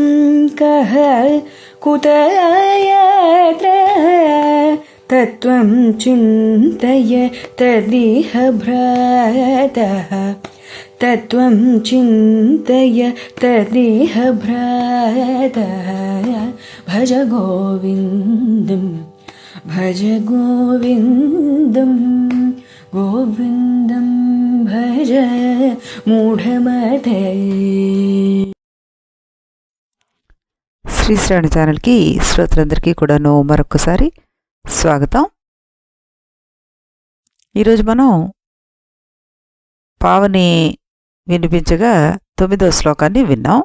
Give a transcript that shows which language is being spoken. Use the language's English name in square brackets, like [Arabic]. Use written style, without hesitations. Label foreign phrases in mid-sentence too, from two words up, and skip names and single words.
[Sanskrit] कः कुत यत्रः तत्त्वं चिन्तय तदिह भ्रातः तत्त्वं चिन्तय तदिह भ्रातः भज गोविन्दं भज गोविन्दं गोविन्दं भज मूढमते। [Telugu] శ్రీ శ్రవణ ఛానల్కి శ్రోతలందరికీ కూడాను మరొకసారి స్వాగతం. ఈరోజు మనం పావని వినిపించగా 9వ శ్లోకాన్ని విన్నాం.